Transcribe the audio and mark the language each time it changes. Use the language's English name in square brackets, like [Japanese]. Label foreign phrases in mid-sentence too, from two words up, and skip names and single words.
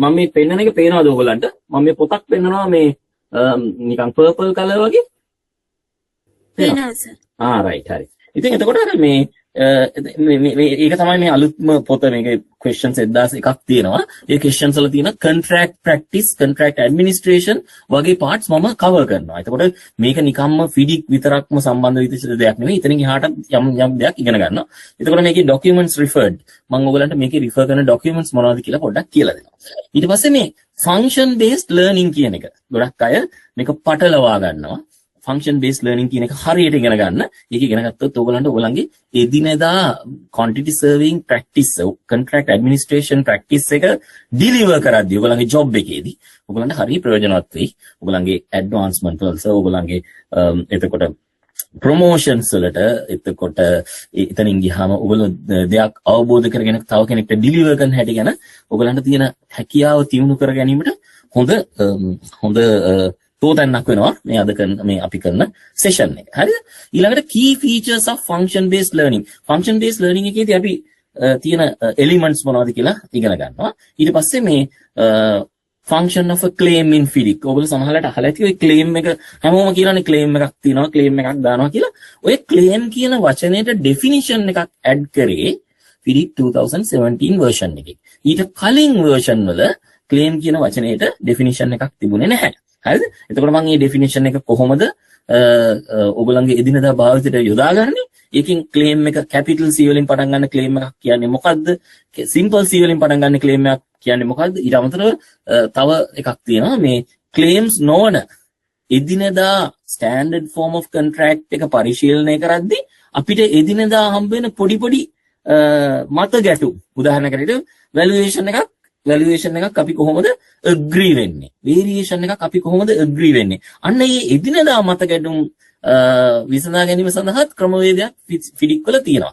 [Sinhala] මම මේ පෙන්නන එක පේනවද ඔයගොල්ලන්ට? මම මේ පොතක් පෙන්නනවා මේ නිකන් purple color වගේ. පේනවා සර්. right හරි. ඉතින් එතකොට අර මේ ඒක තමයි මේ අලුත්ම පොත. මේකේ questions 1001ක් තියෙනවා. ඒ questions වල තියෙන [English] contract practice, contract administration [Sinhala] වගේ parts මම cover කරනවා. එතකොට මේක නිකම්ම FIDIC විතරක්ම සම්බන්ධ වෙච්ච දෙයක් නෙවෙයි. එතනින් එහාට යම් දෙයක් ඉගෙන ගන්නවා. එතකොට මේකේ [English] documents referred [Sinhala] මම ඔයගලන්ට මේකේ refer කරන documents මොනවද කියලා පොඩ්ඩක් කියලා දෙනවා. ඊට පස්සේ මේ [English] function based learning [Sinhala] කියන එක ගොඩක් අය මේක පටලවා ගන්නවා. [English] function based learning [Sinhala] කියන එක හරියට ඉගෙන ගන්න. ඒක ඉගෙන ගත්තොත් ඔයගලන්ගේ එදිනෙදා [English] quantity serving practice, contract administration practice [Sinhala] එක deliver කරද්දී ඔයගලගේ job එකේදී ඔයගලන්ට හරිය ප්‍රයෝජනවත් වෙයි. ඔයගලගේ advancement වලට, ඔයගලගේ එතකොට promotions වලට, එතකොට එතනින් ගියාම ඔයගොල්ලෝ දෙයක් අවබෝධ කරගෙන තව කෙනෙක්ට deliver කරන හැටි ගැන ඔයගලන්ට තියෙන හැකියාව තියුණු කර ගැනීමට හොඳ තෝතැන්නක් වෙනවා මේ අපි කරන සෙෂන් එක. හරිද? ඊළඟට [English] key features of function based learning. function based learning [Sinhala] එකේදී අපි තියෙන elements මොනවද කියලා ඉගෙන ගන්නවා. ඊට පස්සේ මේ [English] function of a claim in FIDIC. [Sinhala] ඔයගොල්ලෝ සමහරවිට අහලා ඇති ඔය claim එක හැමෝම කියලානේ claim එකක් තියෙනවා, claim එකක් දානවා කියලා. ඔය claim කියන වචනේට definition එකක් add කරේ FIDIC 2017 version එකේ. ඊට කලින් version වල claim කියන වචනේට definition එකක් තිබුණේ නැහැ. හරිද? එතකොට මම මේ definition එක කොහොමද ඔයගොල්ලන්ගේ එදිනදා භාවිතයට යොදාගන්නේ? ඒකෙන් claim එක capital C වලින් පටන් ගන්න claim එකක් කියන්නේ මොකද්ද? simple C වලින් පටන් ගන්න claim එකක් කියන්නේ මොකද්ද? ඊට අමතරව තව එකක් තියෙනවා මේ claims නොවන එදිනදා [English] standard form of contract [Sinhala] එක පරිශීලනය කරද්දී අපිට එදිනදා හම්බ වෙන පොඩි මත ගැටු. උදාහරණයකට valuation එකක් අපි කොහොමද agree වෙන්නේ? variation එකක් අපි කොහොමද agree වෙන්නේ? අන්න මේ එදිනදා මත ගැටුම් විසඳා ගැනීම සඳහා ක්‍රමවේදයක් FIDIC වල තියෙනවා.